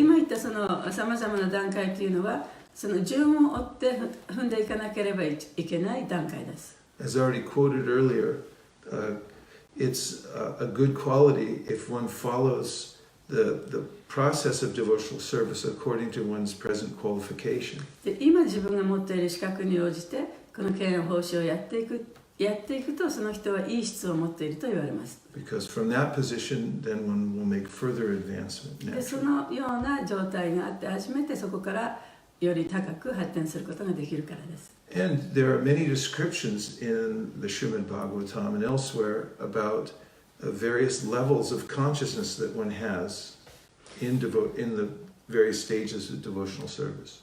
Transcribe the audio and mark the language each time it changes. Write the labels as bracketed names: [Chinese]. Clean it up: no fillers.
[Japanese] 今言ったそのさまざまな段階というのは、その順を追って踏んでいかなければいけない段階です。 [English] As already quoted earlier, it's a good quality if one follows the process of devotional service according to one's present qualification. [Japanese] で、今自分が持っている資格に応じてこの敬愛奉仕をやっていくと、その人はいい質を持っていると言われます。 [English] Because from that position, then one will make further advancement [Japanese] で、そ [English] naturally. [Japanese] のような状態があって初めてそこからより高く発展することができるからです。 [English] And there are many descriptions in the Srimad Bhagavatam and elsewhere about various levels of consciousness that one has in the various stages of devotional service.